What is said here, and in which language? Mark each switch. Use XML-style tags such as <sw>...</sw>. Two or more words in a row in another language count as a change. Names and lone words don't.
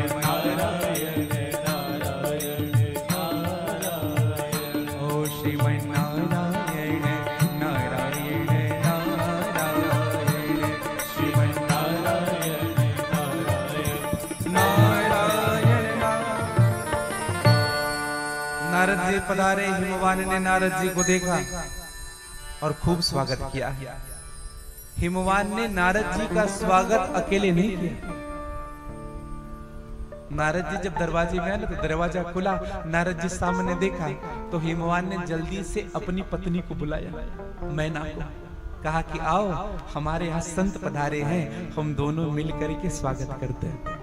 <hi>नारायण नारायण नारायण। ओ श्रीमन नारायण नारायण नारायण, श्रीमन नारायण नारायण नारायण। नारद जी पधारे, हिमवान ने नारद जी को देखा और खूब स्वागत किया। हिमवान ने नारद जी का स्वागत अकेले नहीं किया। नारद जी जब दरवाजे में आए ना, तो दरवाजा खुला, नारद जी सामने देखा तो हिमवान ने जल्दी से अपनी पत्नी को बुलाया, मैना को, कहा कि आओ हमारे यहाँ संत पधारे हैं, हम दोनों मिल करके स्वागत करते हैं।</hi>